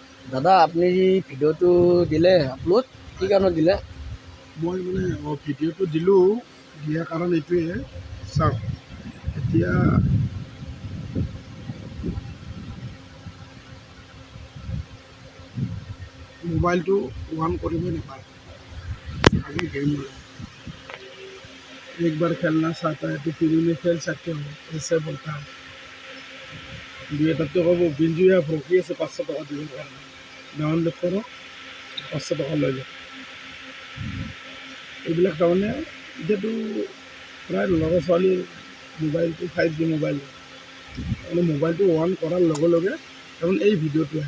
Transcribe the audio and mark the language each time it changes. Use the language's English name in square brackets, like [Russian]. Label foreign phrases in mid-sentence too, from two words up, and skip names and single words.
[Assamese] দাদা আপুনি ভিডিঅ'টো দিলে আপলোড কি কাৰণত দিলে? মই মানে ভিডিঅ'টো দিলোঁ, দিয়াৰ কাৰণ এইটোৱে চাওক, এতিয়া মোবাইলটো অন কৰিবই নাপায়। [Hindi] आगे गेम बोला, एक बार खेलना चाहता है तो टीवी में खेल सकते हो, ऐसे बोलता है। [Assamese] দিয়ে তাতে ক'ব বিঞ্জুয়া ভৰকি আছে 500 টকা দিবৰ কাৰণে, ডাউনলোড কৰক 500 টকা লৈ লওক। এইবিলাক তাৰমানে এতিয়াতো প্ৰায় ল'ৰা ছোৱালীৰ মোবাইলটো 5G মোবাইল, মানে মোবাইলটো অন কৰাৰ লগে লগে তাৰমানে এই ভিডিঅ'টো আহে।